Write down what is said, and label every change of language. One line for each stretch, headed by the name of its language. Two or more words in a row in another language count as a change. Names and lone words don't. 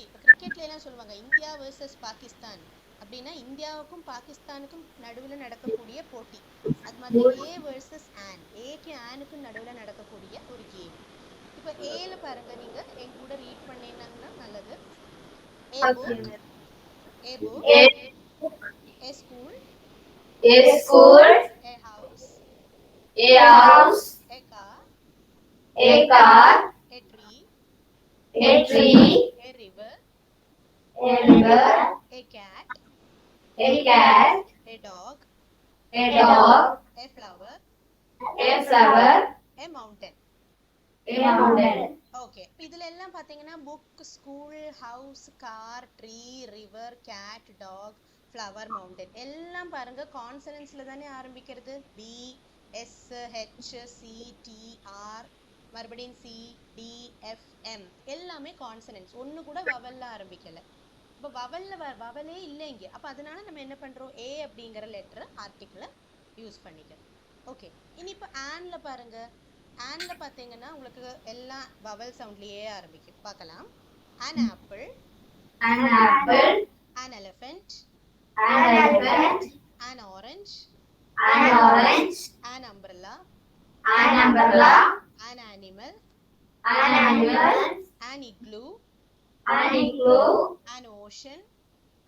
Tamil: இப்போ கிரிக்கெட்ல எல்லாம் சொல்லுவாங்க இந்தியா வர்சஸ் பாகிஸ்தான் அப்படின்னா இந்தியாவுக்கும் பாகிஸ்தானுக்கும் நடுவில் நடக்கக்கூடிய போட்டி. அது மாதிரி ஏ வர்சஸ் ஆன், ஏக்கு ஆனுக்கும் நடுவில் நடக்கக்கூடிய ஒரு கேம். இப்போ ஏல பாருங்க, நீங்க என் கூட ரீட் பண்ணீங்கன்னா நல்லது.
English: a book, a school, a house, a car, a tree, a river, a cat, a dog, a flower, a mountain.
Tamil: ஓகே, இதுல எல்லாம் பாத்தீங்கன்னா
English: book, school, house, car, tree, river, cat, dog, flower, mountain
Tamil: எல்லாம் பாருங்க கான்சனன்ட்ஸ்ல தானே ஆரம்பிக்கிறது.
English: B, S, H, C, D, R,
Tamil: மறுபடியும்
English: C, D, F, M
Tamil: எல்லாமே கான்சனன்ட்ஸ். ஒன்று கூட வவல்ல ஆரம்பிக்கல. இப்போ வவலே இல்லை இங்கே. அப்போ அதனால நம்ம என்ன பண்ணுறோம், ஏ அப்படிங்கிற லெட்டரை ஆர்டிக்கிளை யூஸ் பண்ணிக்கிறோம். ஓகே, இனி இப்போ ஆன்ல பாருங்க. ஆன்ல பார்த்தீங்கன்னா உங்களுக்கு எல்லாம் வவல் சவுண்ட்லேயே ஆரம்பிக்கும். பார்க்கலாம்.
English: an apple, an elephant, an orange, an umbrella, an animal, an igloo, an ocean,